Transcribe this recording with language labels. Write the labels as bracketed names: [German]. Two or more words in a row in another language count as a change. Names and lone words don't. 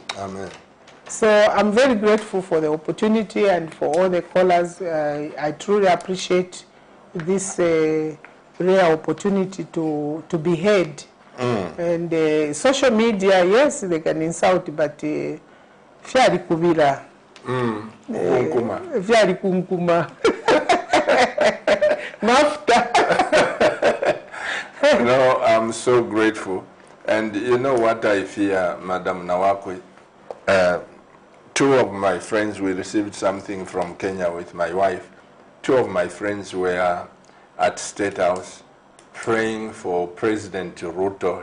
[English] Amen. So I'm very grateful for the opportunity and for all the callers. I truly appreciate this rare opportunity to be heard. And social media, yes, they can insult, but [Bemba] fyari kubira. Fyari kunkuma. Mafta. [English] No, I'm so grateful. And you know what I fear, Madam NAWAKWI? Two of my friends, we received something from Kenya with my wife. Two of my friends were at State House praying for President Ruto.